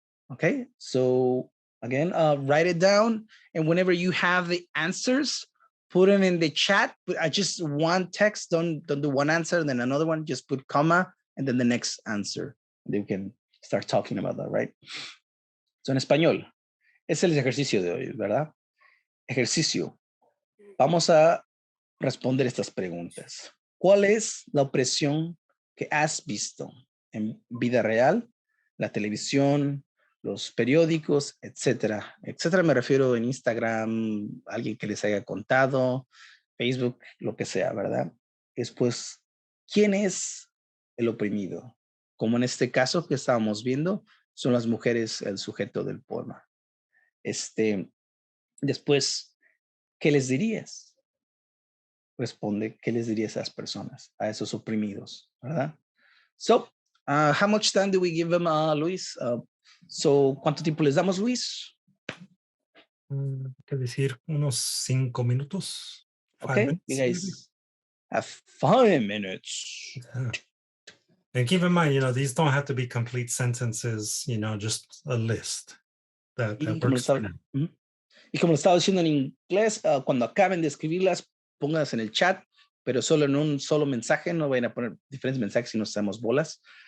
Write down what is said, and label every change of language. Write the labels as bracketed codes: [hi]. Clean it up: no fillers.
[en] Okay, so again, write it down, and whenever you have the answers, put them in the chat. But I just one text, don't do one answer and then another one, just put comma and then the next answer. They can start talking about that, right? [es] So en español, es el ejercicio de hoy, ¿verdad? Ejercicio. Vamos a responder estas preguntas. ¿Cuál es la opresión que has visto en vida real, la televisión, los periódicos, etcétera? Etcétera me refiero en Instagram, alguien que les haya contado, Facebook, lo que sea, ¿verdad? Después, ¿quién es el oprimido? Como en este caso que estábamos viendo, son las mujeres el sujeto del poema. Después, ¿qué les dirías? Responde, ¿qué les diría a esas personas, a esos oprimidos, verdad? [en] So, how much time do we give them, Luis? [es] So, ¿cuánto tiempo les damos, Luis? ¿Qué decir? Unos 5 minutos. [en] Okay, you guys have 5 minutes. Yeah. And keep in mind, you know, these don't have to be complete sentences, you know, just a list. That works for now. [es] Y como lo estaba diciendo en inglés, cuando acaben de escribirlas, pónganlas en el chat, pero solo en un solo mensaje, no vayan a poner diferentes mensajes si no hacemos bolas.